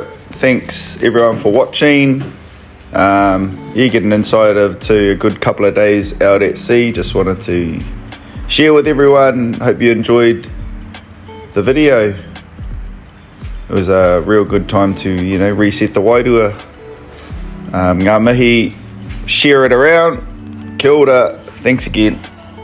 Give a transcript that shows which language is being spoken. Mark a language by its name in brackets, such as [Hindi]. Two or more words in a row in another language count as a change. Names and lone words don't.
[English] Thanks everyone for watching. You get an insight to a good couple of days out at sea. Just wanted to share with everyone. Hope you enjoyed the video. It was a real good time to, reset the wairua. [Māori] Ngā mihi, [English] share it around. [Māori] Kia ora. [English] Thanks again.